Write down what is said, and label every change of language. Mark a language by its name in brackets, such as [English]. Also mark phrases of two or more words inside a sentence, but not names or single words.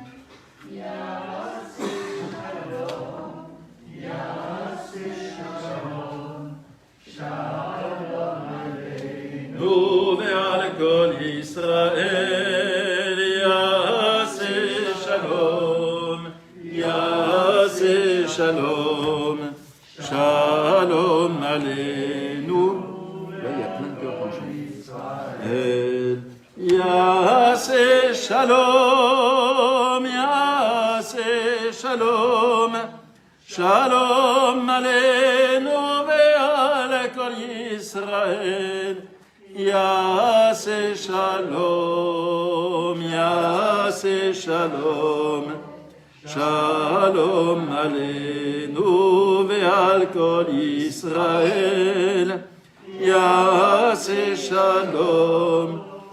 [Hebrew] ועל כל ישראל יעשה שלום, יעשה שלום, שלום עלינו. [French] Là, il y a plein de cœurs qu'on chante. [Hebrew] יעשה שלום, יעשה שלום, שלום עלינו ועל כל ישראל, יעשה שלום, יעשה שלום, שלום עלינו ועל כל ישראל, יעשה שלום,